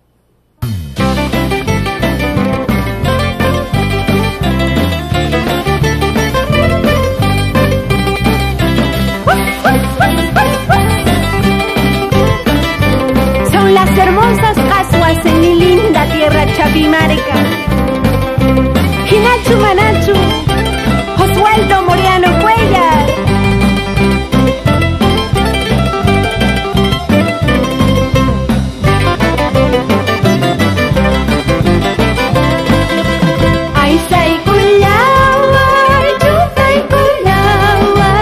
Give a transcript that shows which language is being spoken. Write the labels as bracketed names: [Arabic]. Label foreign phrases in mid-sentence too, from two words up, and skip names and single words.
[Spanish] Son las hermosas jasguas en mi linda tierra Chapimarca. [Quechua] Hinachu Manachu, Oswaldo Moriano Cuellar. Ay, say kulaway, chutay kulaway.